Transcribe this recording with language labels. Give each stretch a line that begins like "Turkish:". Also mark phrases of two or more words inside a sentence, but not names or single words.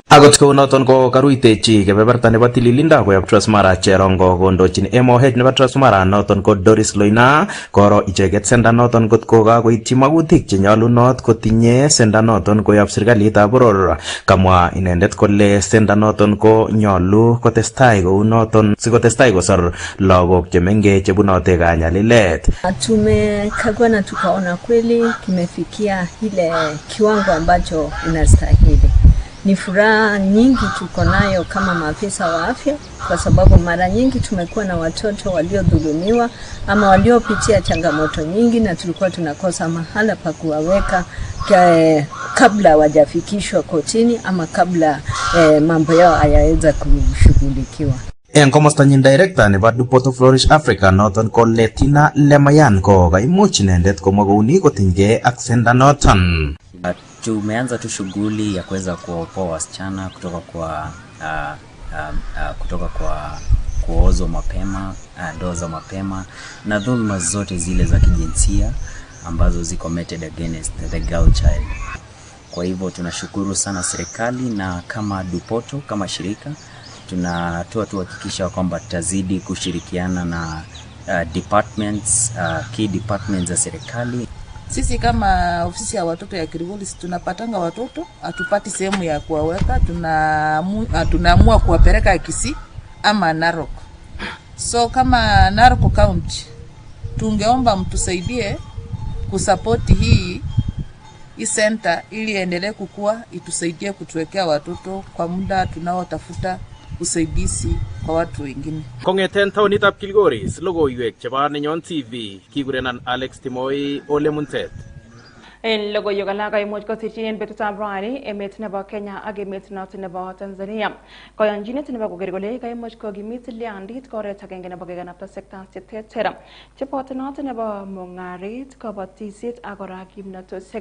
Kalenjin: Agot kou noton ko karuitechi kebeberta nebo tililindo koyob Transmara Cherongo kondo MOH nebo Transmara noton ko Doris Loina koro icheket senda noton kot ko kakoityi makutik chenyalunot kotinye senda noton koyob serikalitab boror. Kamwa inendet kole senda noton ko nyalu kotestai kou noton sikotestai kosor lagok chemengech chebunote kanyalilet.
Swahili: Tumekagua na tukaona kweli kimefikia ile kiwango ambacho inastahili. Ni furaha nyingi tuko nayo kama maafisa wa afya kwa sababu mara nyingi tumekuwa na watoto waliodhulumiwa ama waliopitia changamoto nyingi na tulikuwa tunakosa mahala pa kuwaweka kabla wajafikishwa kotini ama kabla mambo yao hayaweza kushughulikiwa.
Kalenjin: En komostanyin director nebo Dupoto Flourish Africa noton ko Letina Lemayan ko kaimuch inendet komwa kouni kotinygei ak senda noton.
Swahili: Tumeanza tu shughuli ya kuweza kuokoa wasichana kutoka kwa kuozwa mapema, ndoa za mapema na dhuluma zote zile za kijinsia ambazo ziko
English: committed against the girl child.
Swahili: Kwa hivyo tunashukuru sana serikali na kama Dupoto kama shirika tunatoa tuhakikisha kwamba tutazidi kushirikiana na departments,
English: key departments
Swahili: za serikali. Sisi kama ofisi ya watoto ya Kilgoris tunapatanga watoto, hatupati sehemu ya kuwaweka, tunaamua kuwapeleka Kisii ama Narok. So kama Narok County tungeomba mtusaidie kusapoti hii center ili endelee kukua, itusaidie kutuwekea watoto kwa muda tunaotafuta usaidizi kwa watu wengine.
Kalenjin: Kongeten taonitab Kilgoris, logoiywek chebo Nenyon TV, kigurenan Alex Timoy ole Muntet. En logoiywek alak kaimuch kosirchin betutab rani emet nebo Kenya ak emet noton nebo Tanzania. Koyonjinet nebo koker kole kaimuch kokimit tilyandit koret agenge nebo kekanapta sectors cheterter cheboto noton nebo mung'aret, kabatisiet ak kora kimnatosiek.